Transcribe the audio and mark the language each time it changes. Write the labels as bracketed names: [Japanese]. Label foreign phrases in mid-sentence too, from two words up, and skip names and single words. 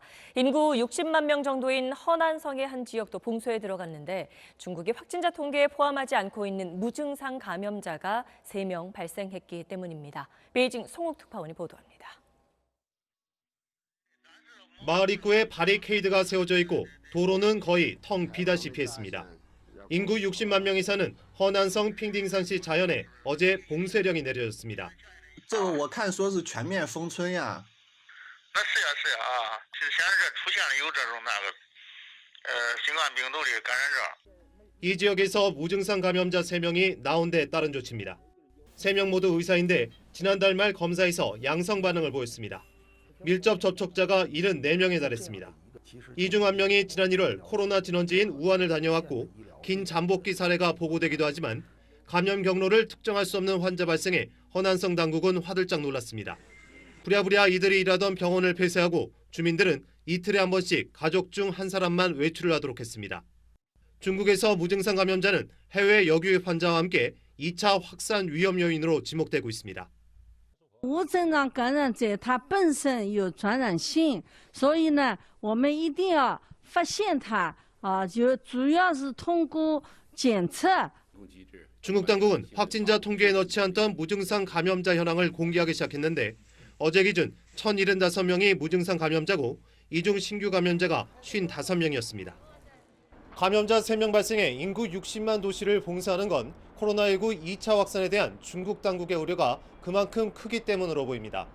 [Korean] 인구 60만 명 정도인 허난성의 한 지역도 봉쇄에 들어갔는데 중국이 확진자 통계에 포함하지 않고 있는 무증상 감염자가 3명 발생했기 때문입니다. 베이징 송욱 특파원이 보도합니다. 마을 입구에 바리케이드가 세워져 있고 도로는 거의 텅 비다시피 했습니다. 인구 60만 명이 사는 허난성 핑딩산시 자연에 어제 봉쇄령이 내려졌습니다. [Chinese] 这个我看说是全面封村呀。那是呀是呀啊，之前是出现了有这种新冠病毒的感染者。 [Korean] 이 지역에서 무증상 감염자 3명이 나온 데 따른 조치입니다. 3명 모두 의사인데 지난달 말 검사에서 양성 반응을 보였습니다. 밀접 접촉자가 74명에 달했습니다. 이 중 1명이 지난 1월 코로나 진원지인 우한을 다녀왔고 긴 잠복기 사례가 보고되기도 하지만 감염 경로를 특정할 수 없는 환자 발생에 허난성 당국은 화들짝 놀랐습니다. 부랴부랴 이들이 일하던 병원을 폐쇄하고 주민들은 이틀에 한 번씩 가족 중 한 사람만 외출을 하도록 했습니다. 중국에서 무증상 감염자는 해외 역유입 환자와 함께 2차 확산 위험 요인으로 지목되고 있습니다. [Chinese] 无症状感染者他本身有传染性，所以呢，我们一定要发现他就主要是通过检测。 [Korean] 중국 당국은 확진자 통계에 넣지 않던 무증상 감염자 현황을 공개하기 시작했는데 어제 기준 1,075명이 무증상 감염자고 이 중 신규 감염자가 55명이었습니다. 감염자 3명 발생해 인구 60만 도시를 봉쇄하는 건 코로나19 2차 확산에 대한 중국 당국의 우려가 그만큼 크기 때문으로 보입니다.